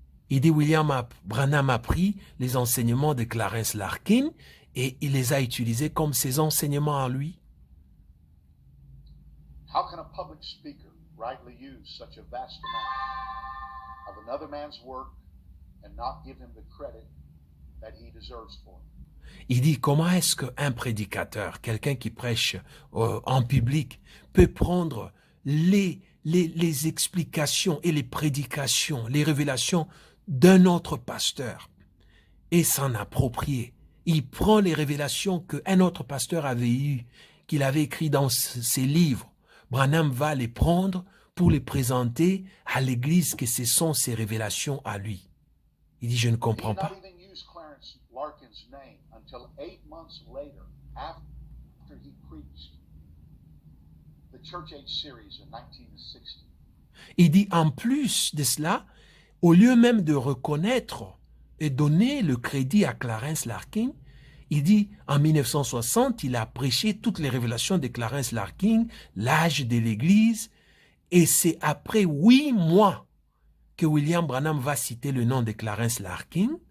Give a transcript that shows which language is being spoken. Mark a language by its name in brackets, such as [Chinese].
[French] Il dit, William Branham a pris les enseignements de Clarence Larkin et il les a utilisés comme ses enseignements à lui. [English] How can a public speaker rightly use such a vast amount of another man's work and not give him the credit that he deserves for it. [French] Il dit, comment est-ce qu'un prédicateur, quelqu'un qui prêche en public, peut prendre les explications et les prédications, les révélations d'un autre pasteur et s'en approprier. Il prend les révélations qu'un autre pasteur avait eues, qu'il avait écrit dans ses livres. Branham va les prendre pour les présenter à l'Église que ce sont ses révélations à lui. Il dit, je ne comprends pas. [English] Larkin's name until 8 months later, after he preached the Church Age series in 1960. [French] Il dit, en plus de cela, au lieu même de reconnaître et donner le crédit à Clarence Larkin, il dit, en 1960, il a prêché toutes les révélations de Clarence Larkin, l'âge de l'Église, et c'est après 8 mois que William Branham va citer le nom de Clarence Larkin.